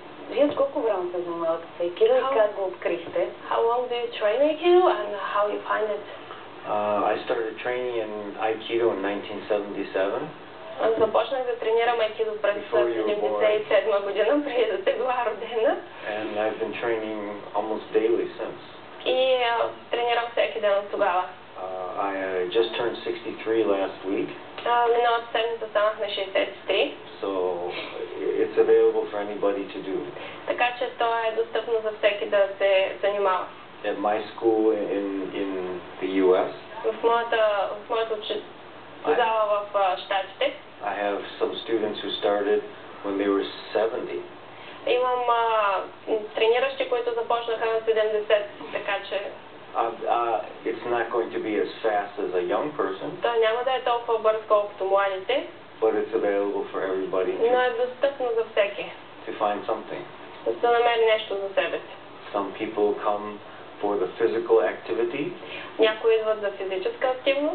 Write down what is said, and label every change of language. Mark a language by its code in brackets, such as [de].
[bg] Вие от колко време се занимавате с Aikido и как го открихте? [en] How long do you train Aikido and how you find it? I started training in Aikido in 1977. [bg] Започнах да тренирам Aikido през 1977 година, преди да сте била родена. [en] And I've been training almost daily since. [bg] И тренирам всеки ден от тогава. [en] I just turned 63 last week. [bg] Миналата седмица станах на 63. [en] So it's available for anybody to do. [bg] Така че то е достъпно за всеки да се занимава. [en] At my school in the US. [bg] В моята зала в Щатите. [en] I have some students who started when they were 70. [bg] Имам трениращи, които започнаха на 70, така че [en] it's not going to be as fast as a young person, [bg] той няма да е толкова бърз, колкото младите, [en] but it's available for everybody [bg] но е достъпно за всеки, [en] to find something. [bg] да намери нещо за себе си. [en] Some people come for the physical activity, [bg] Някои идват за физическа активност,